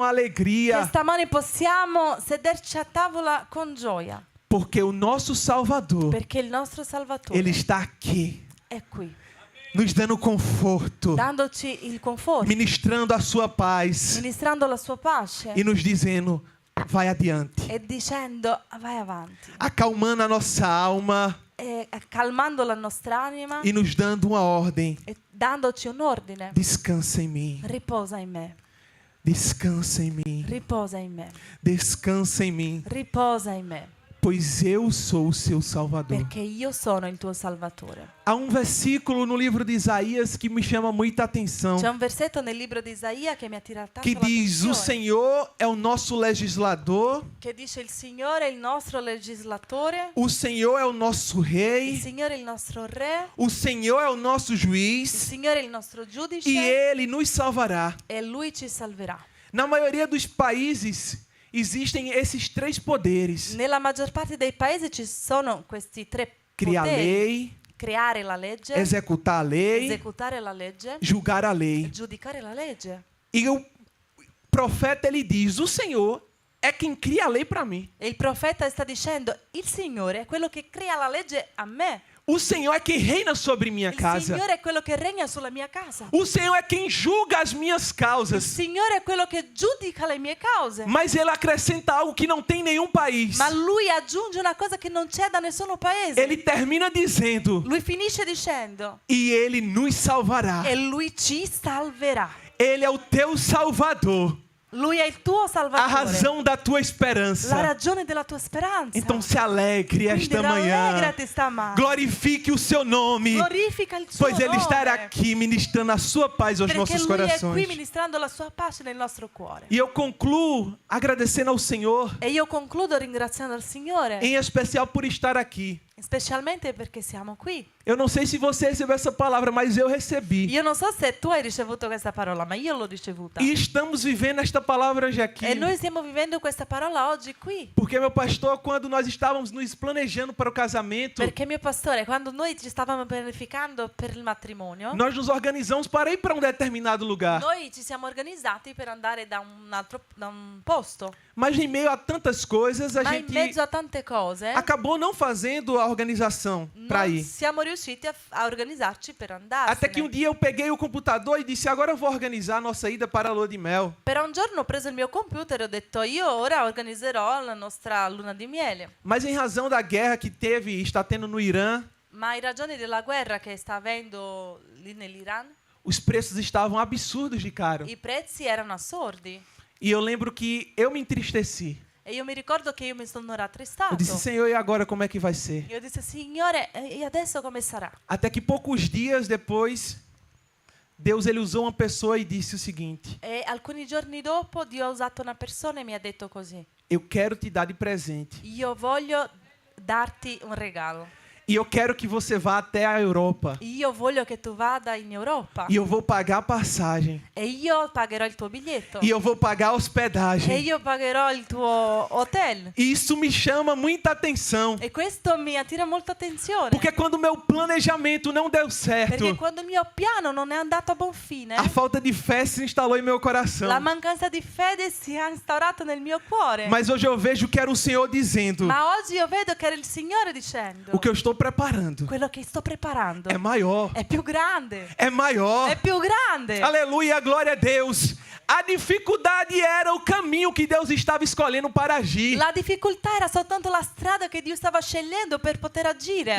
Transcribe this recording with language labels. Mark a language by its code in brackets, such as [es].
[it] Che [pt] alegria, [it] stamani possiamo sederci a tavola con gioia, [pt] porque o nosso Salvador, [it] perché il nostro Salvatore [pt] ele está aqui, [it] è qui, [pt] nos dando conforto, [it] dandoci il conforto, [pt] ministrando a sua paz [it] ministrando la sua pace [pt] e nos dizendo: vai adiante, [it] e dicendo vai avanti, [pt] acalmando a nossa alma [it] e calmando la nostra anima [pt] e nos dando uma ordem: [it] e dandoci un ordine. [pt] descansa em mim, [it] Riposa in me, [pt] descansa em mim, [it] riposa in me, [pt] descansa em mim, [it] riposa in me, [pt] pois eu sou o seu Salvador. [it] perché io sono il tuo Salvatore. [pt] Há versículo no livro de Isaías que me chama muita atenção, [it] C'è un versetto nel libro di Isaia che mi attira tanto [pt] que diz: o [it] l'attenzione, [pt] Senhor é o nosso legislador, [it] che dice il Signore è il nostro legislatore, [pt] o Senhor é o nosso [it] il [pt] rei, [it] Signore è il nostro re, [pt] o Senhor é o nosso [it] il [pt] juiz [it] Signore è il nostro giudice [pt] e Ele nos salvará. [it] e Lui ci salverà. [pt] Na maioria dos países existem esses três poderes: [it] Nella maggior parte dei paesi ci sono questi tre [pt] criar [it] poteri: [pt] lei, [it] creare la legge, [pt] executar a lei, [it] esecutare la legge, [pt] julgar a lei. [it] giudicare la legge. [pt] E o profeta ele diz: o Senhor é quem cria a lei para mim. [it] E il profeta sta dicendo: il Signore è quello che crea la legge a me. [pt] O Senhor é quem reina sobre minha [it] Il [pt] casa. [it] Signore è quello che regna sulla mia casa. [pt] O Senhor é quem julga as minhas [it] Il [pt] causas. [it] Signore è quello che giudica le mie cause. [pt] Mas ele acrescenta algo que não tem em nenhum país. [it] Ma Lui aggiunge una cosa che non c'è da nessun paese. [pt] Ele termina dizendo: [it] Lui finisce dicendo: [pt] e ele nos salvará. [it] e Lui ci salverà. [pt] Ele é o teu Salvador, [it] Lui è il tuo [pt] a [it] Salvatore. [pt] razão da tua [it] La [pt] esperança. [it] ragione della tua speranza. [pt] Então se alegre [it] Quindi [pt] esta manhã. [it] rallegrati stamani. [pt] Glorifique o seu nome, [it] Glorifica il suo [pt] pois ele [it] nome. [pt] estará aqui ministrando a sua paz aos [it] Perché [pt] nossos [it] Lui è qui [pt] corações. [it] ministrando la sua pace nel nostro cuore. [pt] E eu concluo agradecendo ao Senhor, [it] E io concludo ringraziando il Signore, [pt] em especial por estar aqui. [it] specialmente perché siamo qui. [pt] Eu não sei se você recebeu essa palavra, mas eu recebi. [it] Io non so se tu hai ricevuto questa parola, ma io l'ho ricevuta. [pt] E estamos vivendo esta palavra já aqui. [it] E noi stiamo vivendo questa parola oggi qui. [pt] Porque meu pastor, quando nós estávamos nos planejando para o casamento, [it] Perché mio pastore, quando noi ci stavamo pianificando per il matrimonio, [pt] nós nos organizamos para ir para um determinado lugar. [it] noi ci siamo organizzati per andare da un posto. [pt] Mas em meio a tantas coisas, a [it] Ma in [pt] gente [it] mezzo a tante cose, [pt] acabou não fazendo a organização para [it] non [pt] ir. [it] siamo riusciti a organizzarci per andarsene. [pt] Até que um dia eu peguei o computador e disse: agora eu vou organizar a nossa ida para a lua de mel. [it] Però un giorno ho preso il mio computer e ho detto: io ora organizzerò la nostra luna di miele. [pt] Mas em razão da guerra que teve e está tendo no Irã, [it] Ma in ragione della guerra che sta avendo lì nell'Iran, [pt] os preços estavam absurdos de caro. [it] i prezzi erano assurdi. [pt] E eu lembro que eu me entristeci. [it] E io mi ricordo che io mi sono [pt] Eu [it] rattristato. [pt] disse, Senhor, e agora como é que vai ser? [it] Io disse, Signore, e adesso come sarà? [pt] Até que poucos dias depois, Deus ele usou uma pessoa e disse o seguinte: [it] E alcuni giorni dopo Dio ha usato una persona e mi ha detto così. [pt] eu quero te dar de presente. [it] Io voglio darti un regalo. [pt] E eu quero que você vá até a Europa. [it] Io voglio che tu vada in Europa. [pt] E eu vou pagar a passagem. [it] E io pagherò il tuo biglietto. [pt] E eu vou pagar a [it] E [pt] hospedagem. [it] io pagherò il tuo hotel. [pt] E isso me chama muita atenção. [it] E questo mi attira molta attenzione. [pt] Porque quando o meu planejamento não deu certo, [it] Perché quando il mio piano non è andato a buon fine, [pt] a falta de fé se instalou em meu coração. [it] la mancanza di fede si è instaurata nel mio cuore. [pt] Mas hoje eu vejo que era o Senhor dizendo: [it] Ma oggi io vedo che era il Signore dicendo: [pt] o que eu estou preparando [it] quello che sto preparando [pt] é maior. [it] è più grande. [pt] É maior. [it] È più grande. [pt] Aleluia, glória a Deus. A dificuldade era o caminho que Deus estava escolhendo para agir. [it] La difficoltà era soltanto la strada che Dio stava scegliendo per poter agire.